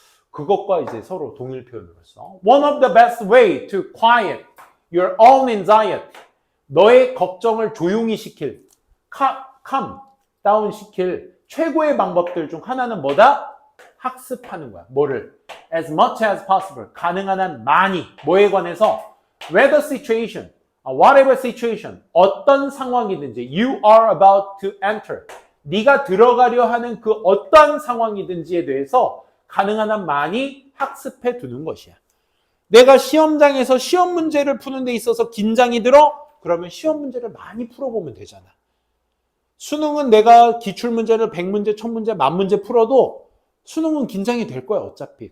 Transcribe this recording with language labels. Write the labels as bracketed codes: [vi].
[ko] 그것과 이제 서로 동일 표현으로서 [en] One of the best way to quiet your own anxiety. [ko] 너의 걱정을 조용히 시킬, calm, 다운 시킬 최고의 방법들 중 하나는 뭐다? 학습하는 거야. 뭐를? [en] As much as possible. [ko] 가능한 한 많이. 뭐에 관해서? [en] Whether situation, whatever situation, [ko] 어떤 상황이든지 [en] you are about to enter. [ko] 네가 들어가려 하는 그 어떤 상황이든지에 대해서 가능한 한 많이 학습해 두는 것이야. 내가 시험장에서 시험 문제를 푸는 데 있어서 긴장이 들어? 그러면 시험 문제를 많이 풀어보면 되잖아. 수능은 내가 기출문제를 100문제, 1000문제, 10,000문제 풀어도 수능은 긴장이 될 거야 어차피.